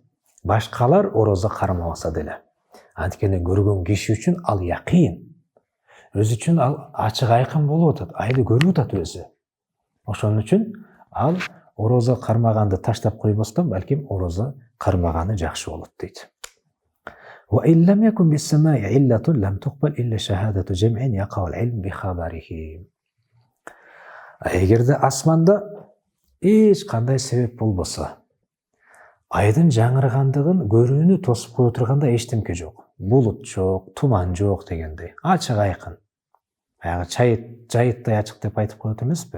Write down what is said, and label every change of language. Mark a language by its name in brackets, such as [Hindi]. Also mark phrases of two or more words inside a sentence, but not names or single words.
[Kyrgyz] Башкалар орозо кармабаса деле. Анткени көргөн киши үчүн ал якын. Өзү үчүн ал ачык айкын болуп атат, айды көрүп атат өзү. Ошон үчүн ал орозо кармаганды таштап койбостон, балким орозо кармаганы жакшы болот дейт. [Arabic] وَإِنْ لَمْ يَكُنْ بِالسَّمَاءِ عِلَّةٌ لَمْ تُقْبَلْ إِلَّا شَهَادَةُ جَمْعٍ يَقَعُ الْعِلْمُ بِخَبَرِهِ. [Kyrgyz] Эгерде асманда эч кандай себеп болбосо, айдын жаңыргандыгын көрүүнү тосуп кое турганда эчтемке жок. Булут жок, туман жок дегендей. Ачык айкын. Баягы жайыттай ачык деп айтып коет эмеспи?